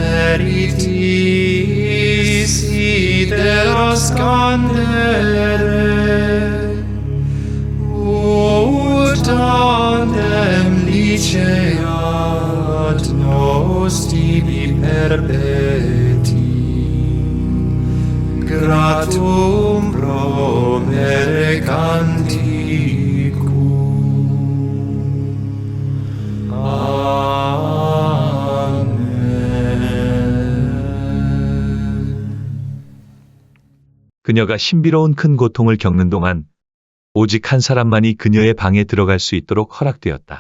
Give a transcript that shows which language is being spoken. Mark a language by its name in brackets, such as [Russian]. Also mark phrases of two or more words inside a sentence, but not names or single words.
[Latin] meritis ideras candere, ut tandem liceat nos tibi perpeti, gratum promere canticum. [Korean] 그녀가 신비로운 큰 고통을 겪는 동안 오직 한 사람만이 그녀의 방에 들어갈 수 있도록 허락되었다.